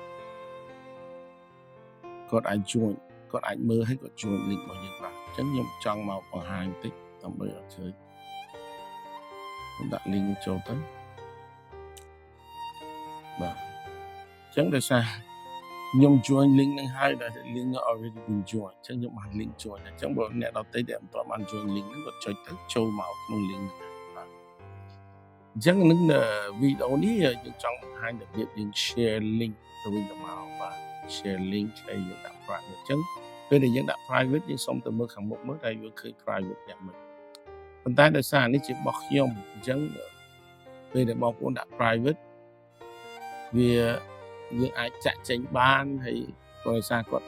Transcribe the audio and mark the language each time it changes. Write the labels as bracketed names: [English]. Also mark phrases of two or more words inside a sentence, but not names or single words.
[Khmer] គាត់អាច join គាត់អាចមើលហើយគាត់ [English] join link [Khmer] របស់យើងបានអញ្ចឹងខ្ញុំចង់មកបង្ហាញបន្តិចដើម្បីឲ្យឃើញខ្ញុំដាក់ link ចូលទៅបាទអញ្ចឹងដោយសារខ្ញុំ [English] join link [Khmer] នឹងហើយដែល [English] link already been join [Khmer] អញ្ចឹងខ្ញុំបាន link join អញ្ចឹងបើអ្នកដទៃដែលមិនទាន់បាន [English] join link [Khmer] ហ្នឹងគាត់ចុចទៅចូលមកក្នុង link ហ្នឹងបាទអញ្ចឹងនឹងវីដេអូនេះយើងចង់បង្ហាញរបៀបយើង [English] share link [Khmer] ទៅវិញទៅមកបាទ [English] share link [Khmer] ហើយយើងដាក់ private អញ្ចឹងពេលដែលយើងដាក់ private យើងសុំទៅមើលខាងមុខមើលតែយើងឃើញ private យ៉ាងម៉េចប៉ុន្តែដោយសារនេះជារបស់ខ្ញុំអញ្ចឹងពេលដែលបងប្អូនដាក់ private វាយើងអាចចាក់ចេញបានហើយដោយសារគាត់